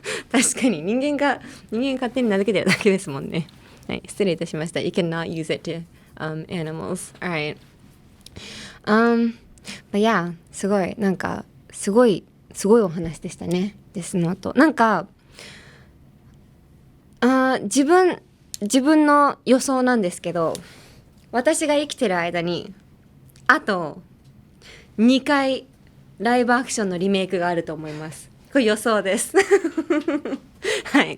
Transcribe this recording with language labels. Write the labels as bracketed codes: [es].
[ja] 確かに人間勝手に名付けてるだけですもんね。はい、失礼いたしました。 [en] You cannot use it to animals. Alright. But yeah, [ja] すごいなんかすごいお話でしたね。デスノート。なんか自分の予想なんですけど、私が生きてる間にあと2回ライブアクションのリメイクがあると思います。これ予想です。はい。